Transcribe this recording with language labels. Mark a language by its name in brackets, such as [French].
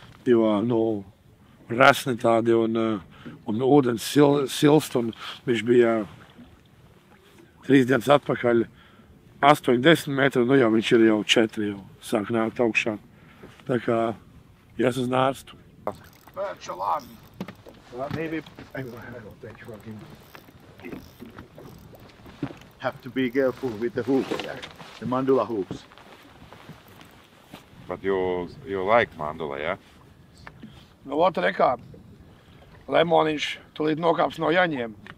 [Latvian] Jo, resni tādi un ūdens silst un viņš bija 3 dienas atpakaļ 8-10 metri, nu jau viņš ir jau 4, jau sāk nākt augšā. Tā kā ies uz nārstu. Pērča labi. [English] Maybe I don't think you have to be careful with the hooks, the mandula hooks. But you like mandula, yeah? [Latvian] Nu, ot, rekā. Lemoniņš tulīt nokāps no jaņiem.